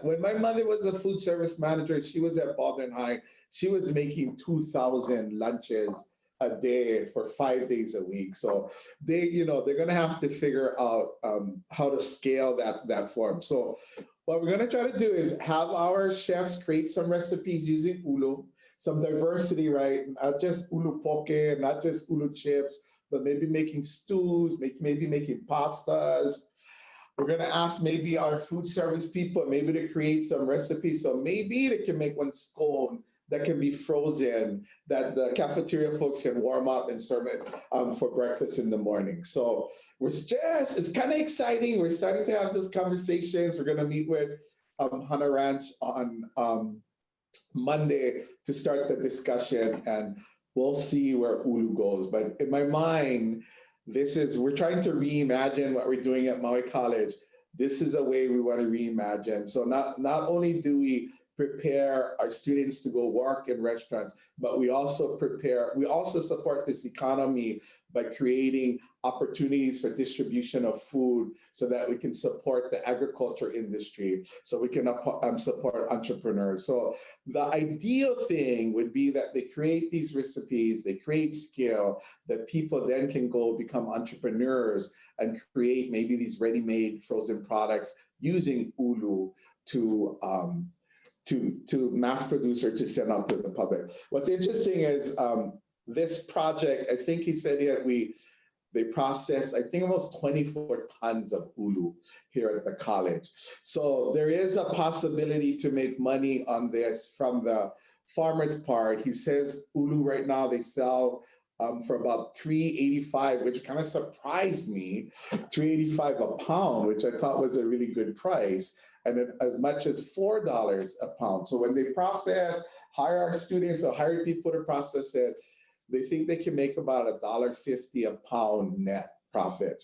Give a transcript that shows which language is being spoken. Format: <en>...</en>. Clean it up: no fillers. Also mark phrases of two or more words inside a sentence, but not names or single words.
<en>When my mother was a food service manager, she was at Baldwin High, she was making 2,000 lunches a day for 5 days a week. So they're gonna have to figure out how to scale that form. So what we're gonna try to do is have our chefs create some recipes using ʻulu, some diversity, right? Not just</en> <haw>ʻulu poke,</haw> <en>not just ʻulu chips, but maybe making stews, maybe making pastas. We're gonna ask maybe our food service people maybe to create some recipes. So maybe they can make one scone that can be frozen, that the cafeteria folks can warm up and serve it for breakfast in the morning. So it's kind of exciting. We're starting to have those conversations. We're gonna meet with Hana Ranch on Monday to start the discussion, and we'll see where ʻulu goes. But in my mind, we're trying to reimagine what we're doing at Maui College. This is a way we want to reimagine. So not only do we prepare our students to go work in restaurants, but we also support this economy by creating opportunities for distribution of food so that we can support the agriculture industry, so we can support entrepreneurs. So the ideal thing would be that they create these recipes, they create skill, that people then can go become entrepreneurs and create maybe these ready-made frozen products using ʻulu to mass produce or to send out to the public. What's interesting is this project, I think he said they processed, I think, almost 24 tons of ʻulu here at the college. So there is a possibility to make money on this from the farmer's part. He says ʻulu right now they sell for about $3.85, which kind of surprised me, $3.85 a pound, which I thought was a really good price, and as much as $4 a pound. So when they hire our students or hire people to process it, they think they can make about $1.50 a pound net profit.</en>